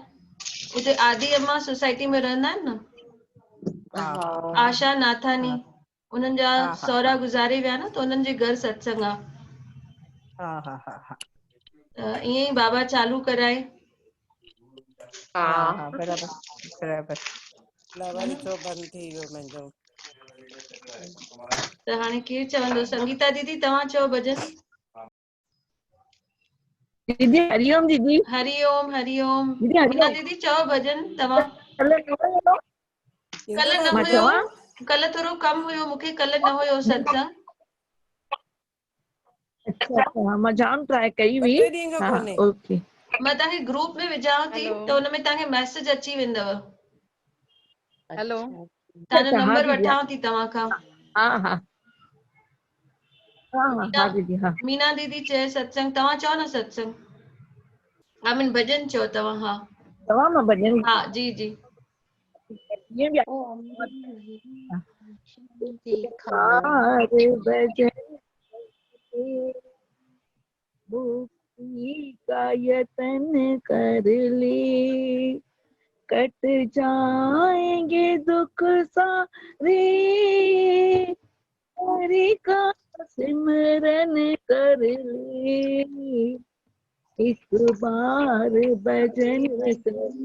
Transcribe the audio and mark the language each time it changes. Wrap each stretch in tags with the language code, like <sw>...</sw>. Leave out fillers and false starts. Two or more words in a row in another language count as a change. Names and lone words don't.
<sd>उते आदि अम्मा सोसाइटी में रहंदा आहिनि न, आशा नाथानी, उन्हनि जा सहुरा गुज़ारे विया न, त उन्हनि जे घर सत्संग आहे। ईअं ई बाबा चालू कराए। बराबर बराबर। वरी छो बंदि थी वियो मुंहिंजो। त हाणे केरु चवंदो? संगीता दीदी तव्हां चओ भॼन। दीदी हरिओम दीदी। हरिओम हरिओम। दीदी मीना हरिओम। दीदी चओ भॼन तव्हां। कल न मां हुयो, चवां? कल थोरो कम हुयो मूंखे, कल न हुयो सत्संग। अच्छा मां जाम ट्राई कई हुई। ॿ टे ॾींहं खां हा कोन्हे। ओके। मां तव्हांखे ग्रुप में विझांव थी हेलो त हुन में तव्हांखे मैसेज अची वेंदव। हेलो तव्हांजो अच्छा हाँ नंबर दीदी वठांव थी तव्हां खां। हाँ हाँ हाँ हाँ मीना हाँ दीदी हाँ। मीना दीदी चए सत्संग, तव्हां चओ न सत्संग। आमिन भॼन चओ तव्हां। हा तव्हां मां भॼन हा जी जी। ईअं बि ओ अमृत</sd> <hi>कार भॼन मुक्ति का यतन कर ले, कट जाएंगे दुख सारे, हरि का सिमरन कर ले, एक बार भजन कर</hi>